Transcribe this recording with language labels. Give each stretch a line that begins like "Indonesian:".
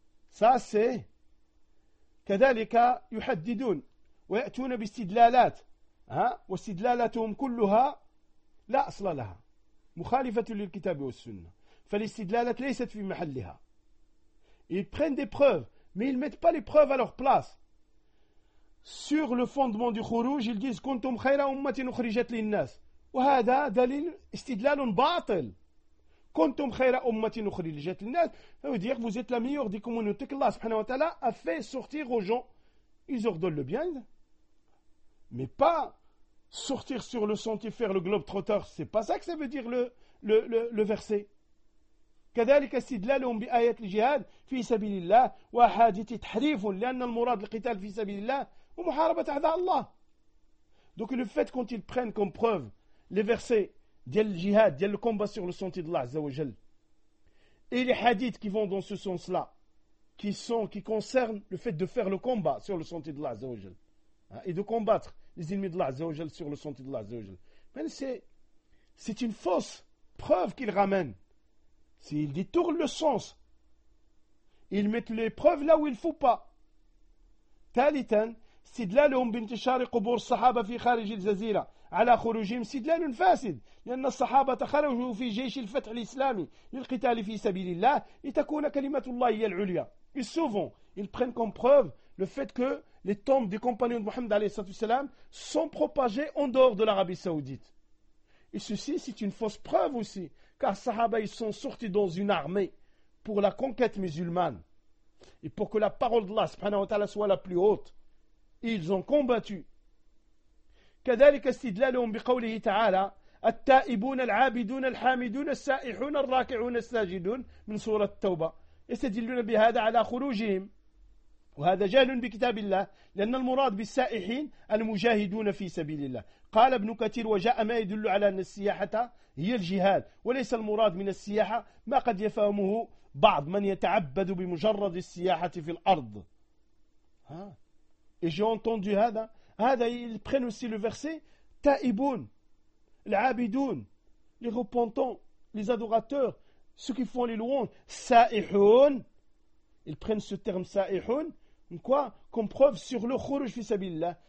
French: Ça c'est
Arabic: كذلك يحددون ويأتون باستدلالات ها واستدلالاتهم كلها لا أصل لها مخالفة للكتاب والسنة فالاستدلالات ليست في محلها.
French: Ils prennent des preuves, mais ils mettent pas les preuves à leur place. Sur le fondement du khuruj, ils disent
Arabic: كنتم خير أمة أخرجت للناس وهذا دليل استدلال باطل. كنتم خير أمة أخرجت للناس.
French: Ça veut dire, vous êtes la meilleure des communautés qu'Allah subhanahu wa ta'ala a fait sortir aux gens. Ils ordonnent le bien, mais pas sortir sur le sentier, faire le globe trotteur. C'est pas ça que ça veut dire le verset.
Arabic: كذلك استدلالهم بآية الجهاد في سبيل الله وحاجته تحريف لأن المراد القتال في سبيل الله ومحاربة أعداء الله.
French: Donc le fait quand ils prennent comme preuve les versets d'Yal Jihad, d'Yal le combat sur le sentier d'Allah Azza wa Jal, et les hadiths qui vont dans ce sens-là, qui concernent le fait de faire le combat sur le sentier d'Allah Azza wa Jal, hein, et de combattre les ennemis d'Allah Azza wa Jal sur le sentier d'Allah Azza wa Jal. Mais c'est une fausse preuve qu'ils ramènent. S'ils détournent le sens, ils mettent les preuves là où il ne faut pas.
Arabic: Talitan, استدلالهم بانتشار قبور الصحابة في خارج الجزيرة على خروجهم استدلال فاسد لأن الصحابة خرجوا في جيش الفتح الإسلامي للقتال في سبيل الله لتكون كلمة الله هي العليا.
French: Et souvent, ils prennent comme preuve le fait que les tombes des compagnons de Mohammed alayhi salatu wassalam sont propagées en dehors de l'Arabie Saoudite. Et ceci, c'est une fausse preuve aussi, car les sahaba, ils sont sortis dans une armée pour la conquête musulmane et pour que la parole d'Allah subhanahu wa ta'ala soit la plus haute. Ils ont combattu.
Arabic: كذلك استدلالهم بقوله تعالى التائبون العابدون الحامدون السائحون الراكعون الساجدون من سورة التوبة يستدلون بهذا على خروجهم وهذا جهل بكتاب الله لأن المراد بالسائحين المجاهدون في سبيل الله. قال ابن كثير وجاء ما يدل على أن السياحة هي الجهاد وليس المراد من السياحة ما قد يفهمه بعض من يتعبد بمجرد السياحة في الأرض.
French: ها Et j'ai entendu Hada. Hada, ils prennent aussi le verset Taïboun, l'Abidoun, les repentants, les adorateurs, ceux qui font les louanges. Sa'ihoun, ils prennent ce terme Sa'ihoun, quoi, comme preuve sur le khuruj fi sabilillah.